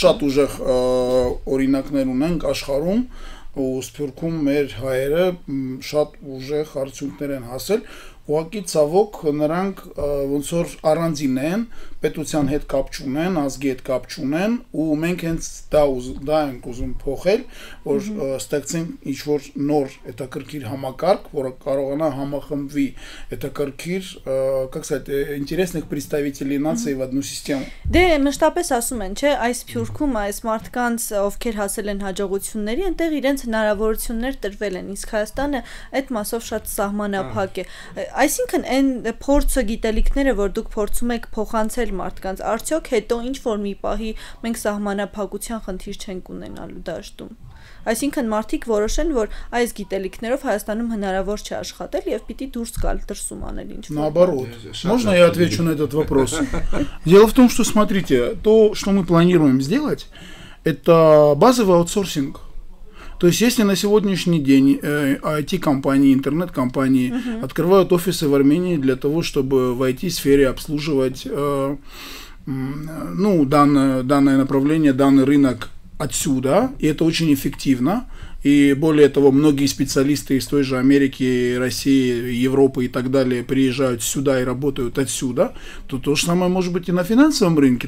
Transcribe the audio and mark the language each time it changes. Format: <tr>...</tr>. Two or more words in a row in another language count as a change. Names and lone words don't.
<hy>Շատ ուժեղ օրինակներ ունենք աշխարհում, ու Սփյուռքում մեր հայերը շատ ուժեղ արդյունքներ են հասել, ուղղակի ցավոք նրանք ոնց որ առանձին են, պետության հետ կապ չունեն, ազգի հետ կապ չունեն, ու մենք հենց դա ենք ուզում փոխել, որ ստեղծենք ինչ-որ նոր հետաքրքիր համակարգ, որը կարողանա համախմբվի հետաքրքիր,</hy> <ru>как сказать, интересных представителей нации в одну систему։</ru> <hy>Դե մշտապես ասում են, չէ, այս Սփյուռքում այս մարդկանց, ովքեր հասել են հաջողությունների, այնտեղ իրենց հնարավորություններ տրվել են, իսկ Հայաստանը այդ մասով շատ սահմանափակ է։ Այսինքն այն փորձը, գիտելիքները, որ դուք փորձում եք փոխանցել մարդկանց, արդյոք հետո ինչ որ մի պահի մենք սահմանափակության խնդիր չենք ունենալու դաշտում։ Այսինքն մարդիկ որոշեն, որ այս գիտելիքներով Հայաստանում հնարավոր չէ աշխատել եւ պիտի դուրս գալ, դրսում անել ինչ-որ։</hy> <ru>Наоборот. Можно я отвечу на этот вопрос? Дело в том, что, смотрите, то, что мы планируем сделать, это базовый аутсорсинг. То есть, если на сегодняшний день IT-компании, интернет-компании открывают офисы в Армении для того, чтобы в IT-сфере обслуживать данное направление, данный рынок отсюда, и это очень эффективно, и более того, многие специалисты из той же Америки, России, Европы и так далее приезжают сюда и работают отсюда, то то же самое может быть и на финансовом рынке.</ru>